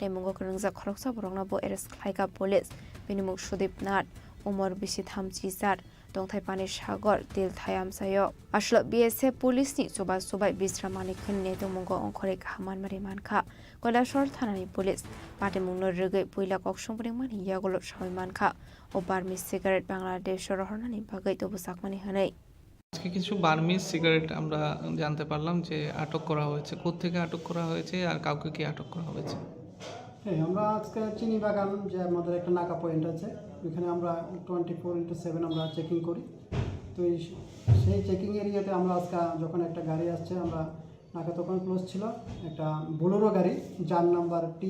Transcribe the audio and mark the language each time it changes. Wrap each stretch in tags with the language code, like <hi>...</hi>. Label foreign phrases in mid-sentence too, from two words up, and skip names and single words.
<trp>mungo krungja khoroksa borongna bo arrest khlaika police binimuk Sudip Nat umar bisi thamchi sar Dongthai Pani Sagar Dil Thayam Sayo Ashlo BSF Police ni sobai Bisramani khunne to mungo onkhore khaman mari mankha Kailashor thanani police pate mungno rege puila koksong pring mani yagolo sabai mankha o</trp> <en>Burmese cigarette</en> <trp>Bangladesh শহরনানি বাগাই তো বুসাকমানি হানাই</trp> <bn>আজকে কিছু বার্মিজ সিগারেট আমরা জানতে পারলাম যে আটক করা হয়েছে কোত্থেকে আটক করা হয়েছে আর কাউকে কি আটক করা হয়েছে হ্যাঁ আমরা আজকে চিনি বাগান যে আমাদের একটা নাকা পয়েন্ট আছে ওখানে আমরা 24/7 আমরা চেকিং করি তো সেই চেকিং এরিয়াতে আমরা আজকে যখন একটা গাড়ি আসছে আমরা নাকা তখন ক্লোজ ছিল একটা বোলেরো গাড়ি যার নাম্বার</bn>